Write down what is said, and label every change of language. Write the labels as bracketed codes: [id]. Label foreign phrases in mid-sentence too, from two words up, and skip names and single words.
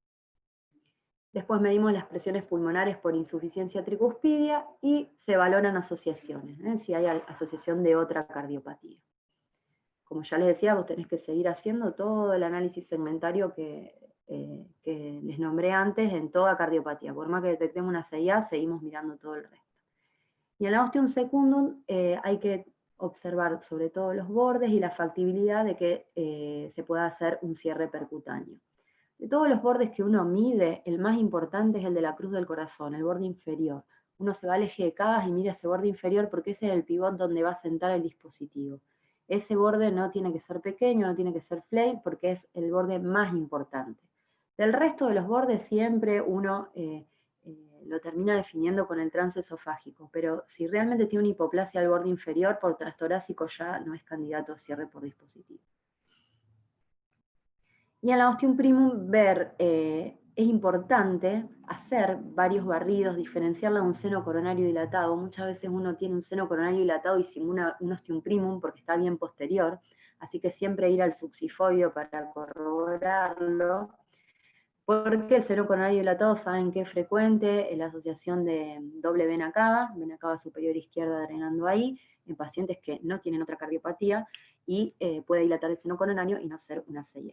[es] Después medimos las presiones pulmonares por insuficiencia tricuspidia y se valoran asociaciones, si hay asociación de otra cardiopatía. Como ya les decía, vos tenés que seguir haciendo todo el análisis segmentario que les nombré antes en toda cardiopatía. Por más que detectemos una CIA, seguimos mirando todo el resto. Y en la ostium secundum hay que observar sobre todo los bordes y la factibilidad de que se pueda hacer un cierre percutáneo. De todos los bordes que uno mide, el más importante es el de la cruz del corazón, el borde inferior. Uno se va al eje de Cagas y mira ese borde inferior porque ese es el pivot donde va a sentar el dispositivo. Ese borde no tiene que ser pequeño, no tiene que ser flail, porque es el borde más importante. Del resto de los bordes siempre uno lo termina definiendo con el trance esofágico, pero si realmente tiene una hipoplasia al borde inferior por transtorácico ya no es candidato a cierre por dispositivo. Y en la ostium primum ver es importante hacer varios barridos, diferenciarla de un seno coronario dilatado. Muchas veces uno tiene un seno coronario dilatado y simula un ostium primum porque está bien posterior, así que siempre ir al subsifoideo para corroborarlo, porque el seno coronario dilatado saben que es frecuente en la asociación de doble vena cava superior izquierda drenando ahí, en pacientes que no tienen otra cardiopatía, y puede dilatar el seno coronario y no ser una CIA.